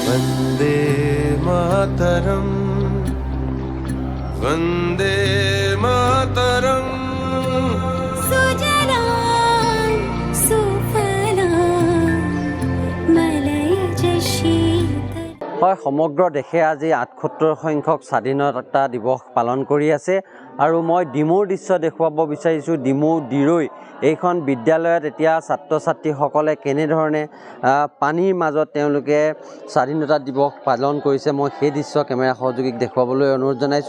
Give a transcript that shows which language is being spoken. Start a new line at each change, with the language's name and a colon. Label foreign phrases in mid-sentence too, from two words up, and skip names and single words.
Sanskrit: वन्दे मातरम् वन्दे मातरम् सुजलां सुफलां मलयज शीतल।
Assamese: হয় সমগ্ৰ দেশে আজি ৭৮ সংখ্যক স্বাধীনতা দিৱস পালন কৰি আছে আৰু মই ডিমৌৰ দৃশ্য দেখুৱাব বিচাৰিছোঁ। ডিমৌ দিৰৈ এইখন বিদ্যালয়ত এতিয়া ছাত্ৰ ছাত্ৰীসকলে কেনেধৰণে পানীৰ মাজত তেওঁলোকে স্বাধীনতা দিৱস পালন কৰিছে, মই সেই দৃশ্য কেমেৰা সহযোগীক দেখুৱাবলৈ অনুৰোধ জনাইছোঁ।